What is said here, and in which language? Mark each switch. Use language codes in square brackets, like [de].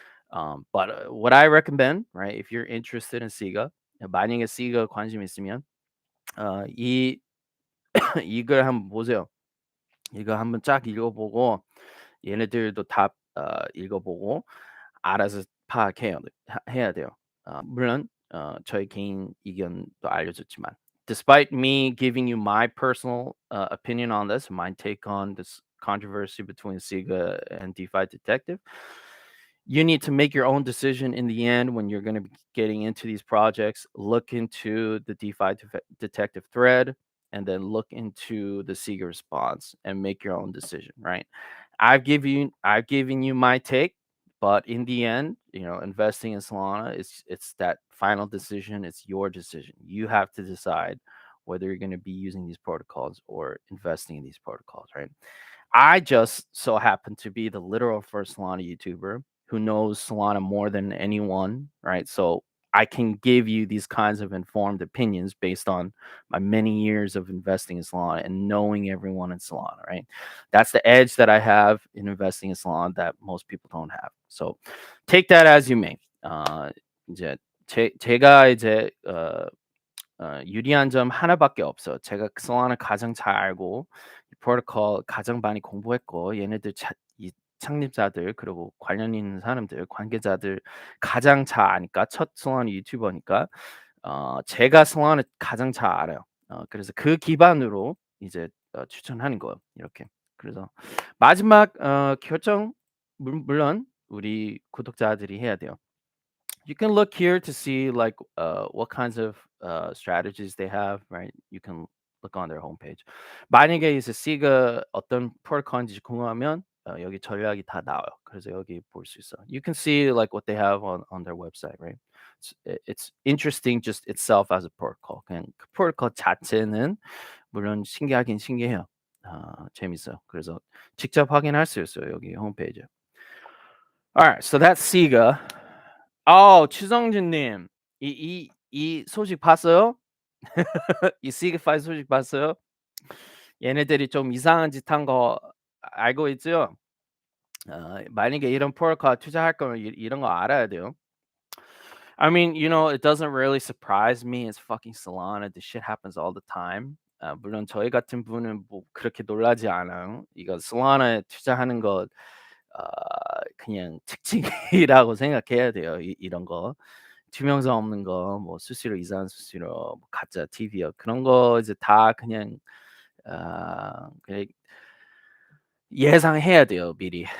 [en] But what I recommend, right, if you're interested in Sega, [ko] 만약에 Sega 관심 있으면 이 이걸 한번 보세요. 이거 한번 쫙 읽어보고 얘네들도 다 읽어보고 알아서 파악해야 해야 돼요. 물론 저의 개인 의견도 알려줬지만 [en] despite me giving you my personal opinion on this, my take on this controversy between Sega and DeFi Detective, you need to make your own decision in the end when you're going to be getting into these projects. Look into the Detective thread and then look into the Seeger response and make your own decision, right? I've given you my take, but in the end, investing in Solana it's that final decision. It's your decision. You have to decide whether you're going to be using these protocols or investing in these protocols, right? I just so happen to be the literal first Solana YouTuber who knows Solana more than anyone, right? So I can give you these kinds of informed opinions based on my many years of investing in Solana and knowing everyone in Solana, right? That's the edge that I have in investing in Solana that most people don't have. So take that as you may. [ko] 이제 제가 이제 유리한 점 하나밖에 없어요. 제가 솔라나 가장 잘 알고 이 프로토콜 가장 많이 공부했고 얘네들 이 창립자들 그리고 관련 있는 사람들 관계자들 가장 잘 아니까 첫 솔라나 유튜버니까 제가 솔라나 가장 잘 알아요. 그래서 그 기반으로 이제 추천하는 거예요. 이렇게. 그래서 마지막 결정 물론 우리 구독자들이 해야 돼요. [en] You can look here to see like what kinds of strategies they have, right? You can look on their homepage. [ko] 만약에 이제 C가 어떤 프로토콜인지 궁금하면 여기 전략이 다 나와요. 그래서 여기 볼 수 있어. [en] You can see like what they have on their website, right? It's interesting just itself as a protocol. [ko] 그냥 그 프로토콜 자체는 물론 신기하긴 신기해요. 재밌어요. 그래서 직접 확인할 수 있어요. 여기 홈페이지. [en] Alright, so that's Cega. [ko] 추성준님, 이 소식 봤어요? 이 시그파이 소식 봤어요? 얘네들이 좀 이상한 짓 한 거 알고 있죠? 만약에 이런 프로토콜 투자할 거면 이런 거 알아야 돼요. [en] I mean, it doesn't really surprise me. It's fucking Solana. This shit happens all the time. [ko] 물론 저희 같은 분은 뭐 그렇게 놀라지 않아요. 이거 Solana에 투자하는 거 그냥 특징이라고 생각해야 돼요. 이런 거. 투명성 없는 거, 뭐 수수료 이상한 수수료, 뭐 가짜 TV요. 그런 거 이제 다 그냥 그냥 예상해야 돼요, 미리.